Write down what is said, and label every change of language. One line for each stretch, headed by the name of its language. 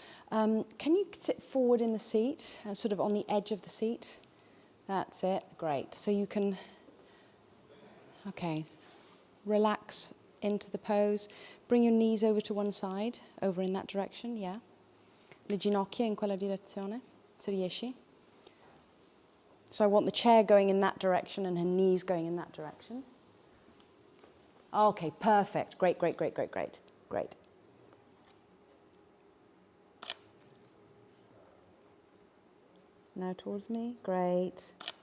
English: Can you sit forward in the seat, sort of on the edge of the seat? That's it, great. So you can, okay, relax into the pose. Bring your knees over to one side, over in that direction, yeah.
Italian: Le ginocchia in quella direzione, se riesci.
English: So I want the chair going in that direction and her knees going in that direction. Okay, perfect. Great, great, great, great, great, great. Now towards me, great.